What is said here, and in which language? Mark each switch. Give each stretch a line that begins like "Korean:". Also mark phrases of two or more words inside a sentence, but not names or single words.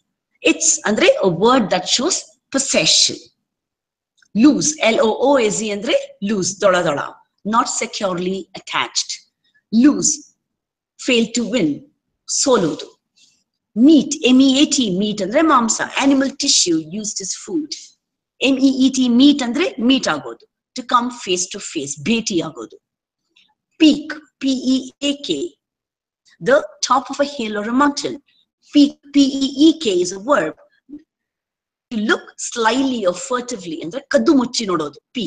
English: It's andre a word that shows possession. Loose, L-O-O-S-E andre loose, dola, not securely attached. Lose, fail to win, solodu. Meat, M-E-A-T, meat
Kannada: ಅಂದ್ರೆ ಮಾಂಸ,
English: animal tissue used as food. M-E-E-T, meat andre meat agodu, to come face to face,
Kannada: ಭೇಟಿ ಆಗೋದು.
English: Peak, P-E-A-K, the top of a hill or a mountain. Peak, P-E-E-K, is a verb. To look slyly or furtively, and
Kannada: ಕದ್ದು ಮುಚ್ಚಿ ನೋಡೋದು,
English: peak.